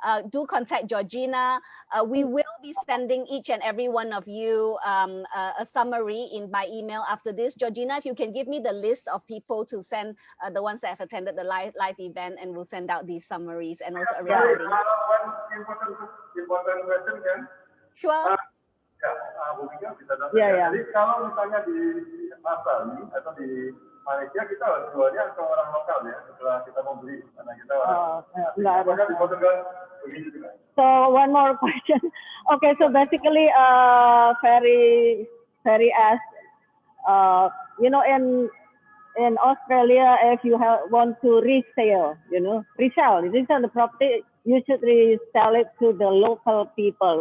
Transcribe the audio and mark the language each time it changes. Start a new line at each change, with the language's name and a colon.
English: Do contact Georgina. We will be sending each and every one of you a summary by email after this. Georgina, if you can give me the list of people to send, the ones that have attended the live event, and we'll send out these summaries and also a recording. One important question kan? Sure.
Indonesian: Bu Mika bisa datang. Yeah. Jadi kalau misalnya di Australia atau di Malaysia kita harus jualnya ke orang lokal ya setelah kita mau beli karena kita apakah di Portugal begitu juga?
English: So one more question. Okay, so basically, very asked, you know, in Australia, if you want to resell the property, you should resell it to the local people.